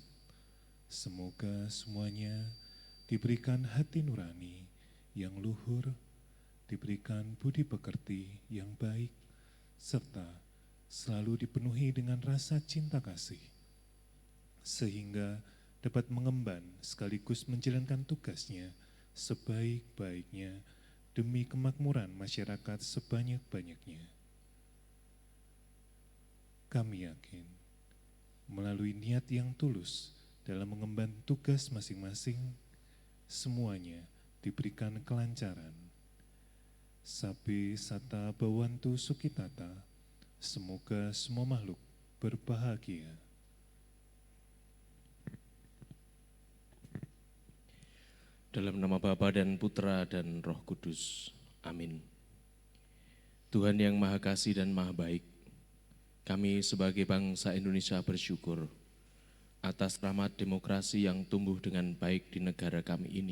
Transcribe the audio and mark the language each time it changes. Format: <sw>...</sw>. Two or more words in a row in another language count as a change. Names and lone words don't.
<id>Semoga semuanya diberikan hati nurani yang luhur, diberikan budi pekerti yang baik, serta selalu dipenuhi dengan rasa cinta kasih, sehingga dapat mengemban sekaligus menjalankan tugasnya sebaik-baiknya demi kemakmuran masyarakat sebanyak-banyaknya. Kami yakin, melalui niat yang tulus dalam mengemban tugas masing-masing, semuanya diberikan kelancaran.</id> <pi>Sabe sata bawantu sukitata,</pi> <id>semoga semua makhluk berbahagia. Dalam nama Bapa dan Putra dan Roh Kudus. Amin. Tuhan yang Maha Kasih dan Maha Baik, kami sebagai bangsa Indonesia bersyukur atas rahmat demokrasi yang tumbuh dengan baik di negara kami ini.</id>